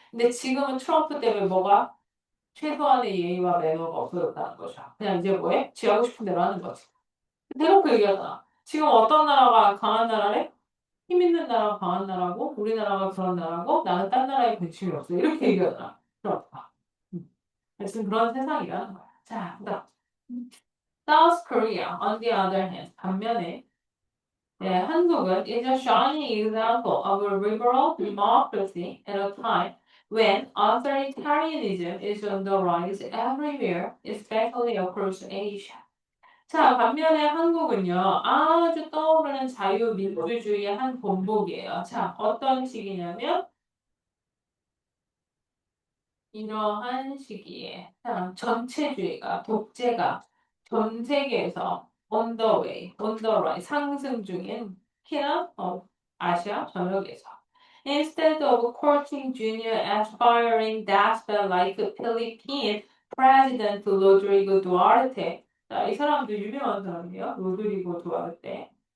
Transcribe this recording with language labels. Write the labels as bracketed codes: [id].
[ko] 근데 지금은 트럼프 때문에 뭐가 최소한의 예의와 매너가 없어졌다는 거죠. 그냥 이제 뭐해? 지 하고 싶은 대로 하는 거지. 대놓고 얘기하잖아. 지금 어떤 나라가 강한 나라래? 힘 있는 나라가 강한 나라고 우리나라가 그런 나라고 나는 딴 나라에 관심이 없어. 이렇게 얘기하잖아. 트럼프가. 지금 그런 세상이라는 거야. 자, 그다음. [en] South Korea, on the other hand, [ko] 반면에 한국은 [en] is a shining example of a liberal democracy at a time when authoritarianism is on the rise everywhere, especially across Asia. [ko] 자, 반면에 한국은요, 아주 떠오르는 자유민주주의의 한 본보기예요. 자, 어떤 식이냐면, 이러한 시기에 자, 전체주의가 독재가 전 세계에서 [en] on the way, on the rise [ko] 상승 중인 특히나 아시아 전역에서 [en] instead of courting junior aspiring despot like Philippine President Rodrigo Duterte [ko] 자, 이 사람도 유명한 사람이에요. 로드리고 두아르테.